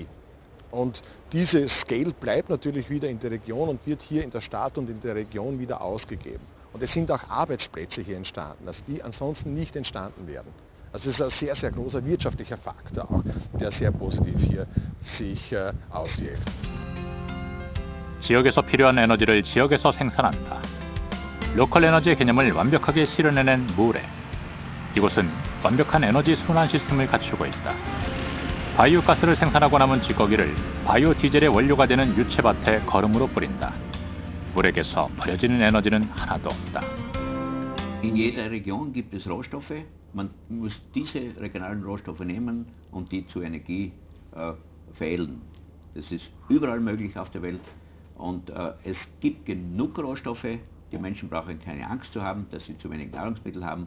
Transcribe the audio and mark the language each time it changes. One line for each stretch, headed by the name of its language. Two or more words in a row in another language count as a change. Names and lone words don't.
German: Und dieses Geld bleibt natürlich wieder in der Region und wird hier in der Stadt und in der Region wieder ausgegeben. Und es sind auch Arbeitsplätze hier entstanden, also die ansonsten nicht entstanden wären. Also es ist ein sehr, sehr großer wirtschaftlicher Faktor auch, der sehr positiv hier sich auswirkt.
Korean: 지역에서 필요한 에너지를 지역에서 생산한다. 로컬 에너지의 개념을 완벽하게 실현해낸 무레. 이곳은 완벽한 에너지 순환 시스템을 갖추고 있다. 바이오 가스를 생산하고 남은 찌꺼기를 바이오 디젤의 원료가 되는 유채밭에 거름으로 뿌린다. 물에게서 버려지는 에너지는 하나도 없다.
German: In jeder Region gibt es Rohstoffe. Man muss diese regionalen Rohstoffe nehmen und die zu Energie veredeln. Das ist überall möglich auf der Welt. Und es gibt genug Rohstoffe. Die Menschen brauchen keine Angst zu haben, dass sie zu wenig Nahrungsmittel haben.